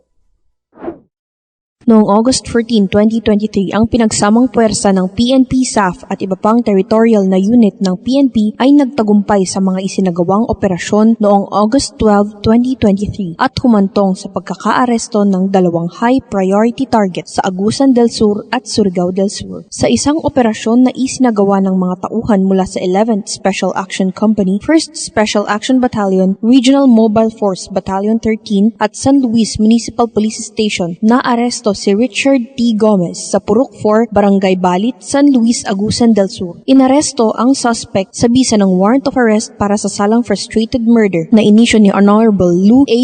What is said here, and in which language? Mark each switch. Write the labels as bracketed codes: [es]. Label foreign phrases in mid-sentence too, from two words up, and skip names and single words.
[tl] Noong August 14, 2023, ang pinagsamang puwersa ng PNP, SAF at iba pang territorial na unit ng PNP ay nagtagumpay sa mga isinagawang operasyon noong August 12, 2023 at humantong sa pagkakaaresto ng 2 [en] high priority targets [tl] sa Agusan del Sur at Surigao del Sur. Sa isang operasyon na isinagawa ng mga tauhan mula sa 11th Special Action Company, 1st Special Action Battalion, Regional Mobile Force Battalion 13 at San Luis Municipal Police Station, na-aresto si Richard T. Gomez sa Purok 4, Barangay Balit, San Luis, Agusan del Sur. Inaresto ang suspect sa bisa ng [en] warrant of arrest [tl] para sa salang [en] frustrated murder [tl] na inisyo ni Honorable Lou A.